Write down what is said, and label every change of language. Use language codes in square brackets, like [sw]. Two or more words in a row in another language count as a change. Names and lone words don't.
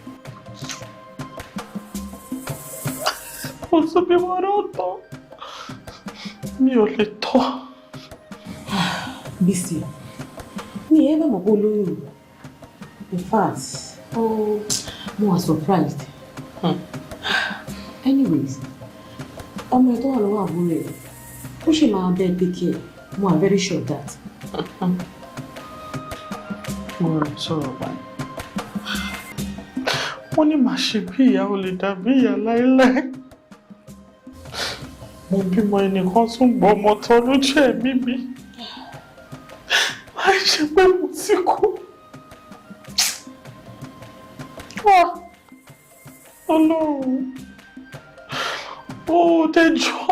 [yo] Mo tún bí wọn náà tán. Mi ò lè tọ́. Bísí, mi ẹ bá mọ̀ pé olóyún. [en] In fact, [yo] mo wà surprised. Anyways, ọmọ ẹ̀ tó wà lọ́wọ́ àbúrò ẹ̀. Ó ṣe máa bẹ́ẹ̀ [en] take care. [yo] Mo [en] am very sure of that. [yo] Mo rẹ̀ sọ̀rọ̀ báyìí. Wọ́n ní màá ṣe bí ìyá ò lè dàbí ìyá láéláé. Mo bímọ ẹnìkan tún gbọ́ ọmọ tán lójú ẹ̀mí mi. Láì ṣe pé mo ti kú. Ọlọ́run, ó dẹjọ́.